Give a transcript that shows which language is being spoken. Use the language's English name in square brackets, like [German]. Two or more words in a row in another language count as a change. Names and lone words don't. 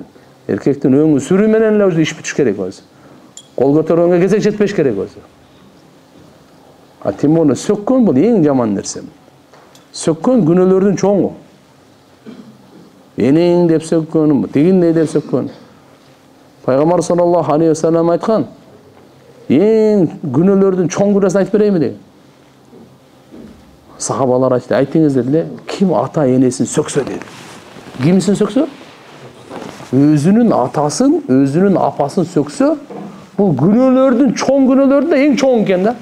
[Kyrgyz] Эркектин өңү сүрү менен эле өзү иш бүтүш керек өзү. Кол көтөргөнгө кезек жетпеш керек өзү. Тим боло сөккөн бул эң жаман нерсе. Сөккөн күнөөлөрдүн чоңу. Энең деп сөккөн, тигиндей деп сөккөн. Пайгамбар [Arabic] صلى الله عليه وسلم [Kyrgyz] айткан, эң күнөөлөрдүн чоң күнөөсүн айтып берейинби деген. Сахабалар айтты, айтыңыз дедиле, ким ата энесин сөксө деди. Кимсин сөксө? Өзүнүн атасын, өзүнүн апасын сөксө, бул күнөөлөрдүн чоң күнөөлөрдүн эң чоң экен да.